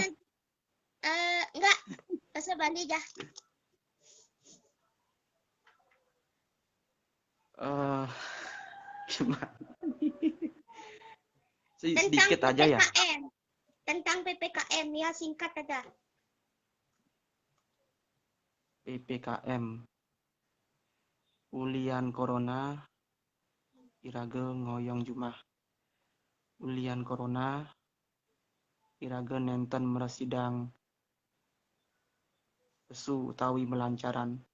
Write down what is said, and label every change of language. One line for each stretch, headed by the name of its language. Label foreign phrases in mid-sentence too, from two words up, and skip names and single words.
Indonesian: Enggak, bahasa Bali ya. Gimana? Tentang Sedikit aja ya. PPKM. Tentang PPKM ya, singkat aja. PPKM.
Balinese: Ulian corona irage ngoyong jumah. Ulian corona irage nenten meresidang pesu utawi melancaran.